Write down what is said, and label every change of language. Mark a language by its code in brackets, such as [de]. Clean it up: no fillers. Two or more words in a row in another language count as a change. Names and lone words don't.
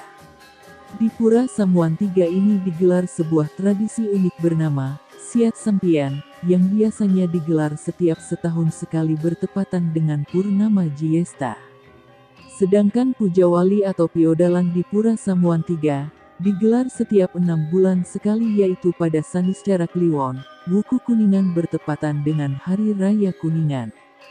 [id] Di Pura Samuan III ini digelar sebuah tradisi unik bernama Siat Sempian, yang biasanya digelar setiap setahun sekali bertepatan dengan Purnama Jiesta. Sedangkan Puja Wali atau Piodalan di Pura Samuan III, digelar setiap 6 bulan sekali yaitu pada Saniscara Kliwon, Wuku Kuningan bertepatan dengan Hari Raya Kuningan.